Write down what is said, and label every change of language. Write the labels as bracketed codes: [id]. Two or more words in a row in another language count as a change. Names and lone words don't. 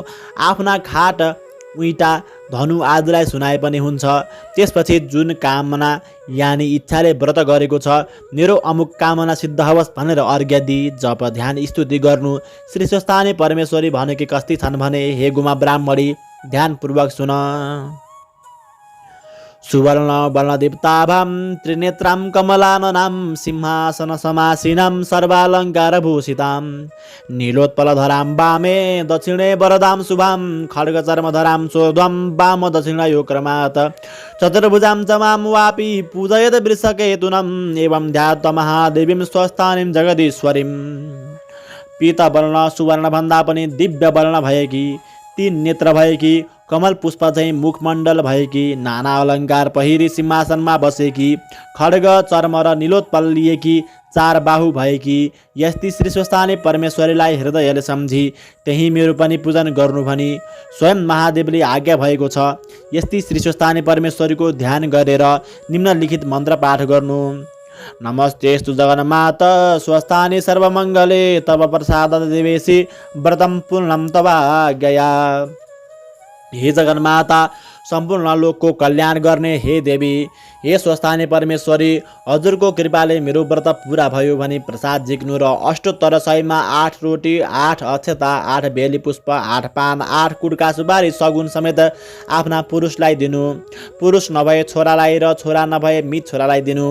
[ne] आफ्ना खाट, उइटा, धनु आदिलाई सुनाए पनि हुन्छ। त्यसपछि जुन कामना यानि इच्छाले व्रत गरेको छ, मेरो अमुक कामना सिद्ध होस् भनेर अर्घ्य दिई जप ध्यान स्तुति गर्नु। श्री स्वस्थानी परमेश्वरी भनेकी कस्ती छन् भने, हे गुमा ब्राह्मणी, ध्यानपूर्वक सुन। [sa] सुवर्ण वर्णदीप्ताभां त्रिनेत्रां कमलाननां सिंहासन समासीनां सर्वालङ्कारभूषितां नीलोत्पलधरां वामे दक्षिणे वरदां शुभां खड्गचर्मधरां सोध्वं वाम दक्षिणयो क्रमात् चतुर्भुजां च मां वापि पूजयत वृषकेतुनम् एवं ध्यात्वा महादेवीं स्वस्थानीं जगदीश्वरीं। [ne] पीतवर्ण सुवर्णभन्दा पनि दिव्य वर्ण भएकी, 3 नेत्र भएकी, कमल पुष्प चाहिँ मुखमण्डल भएकी, नाना अलङ्कार पहिरी सिंहासनमा बसेकी, खड्ग चर्म र निलोत्पल लिएकी, 4 बाहु भएकी यस्ती श्री स्वस्थानी परमेश्वरीलाई हृदयले सम्झी त्यही मेरो पनि पूजन गर्नु भनी स्वयं महादेवले आज्ञा भएको छ। यस्ती श्री स्वस्थानी परमेश्वरीको ध्यान गरेर निम्नलिखित मन्त्र पाठ गर्नु। [sa] नमस्तेस्तु जगन्माता स्वस्थानी सर्वमङ्गले तव प्रसाद देवेशी व्रतं पूर्णं तवाज्ञया। [ne] हे जगन्माता, सम्पूर्ण लोकको कल्याण गर्ने हे देवी, हे स्वस्थानी परमेश्वरी, हजुरको कृपाले मेरो व्रत पुरा भयो भने प्रसाद झिक्नु र 7800 मा 8 रोटी, 8 अक्षता, 8 बेली पुष्प, 8 पान, 8 कुडका सुपारी सगुन समेत आफ्ना पुरुषलाई दिनु। पुरुष नभए छोरालाई र छोरा नभए मित छोरालाई दिनु।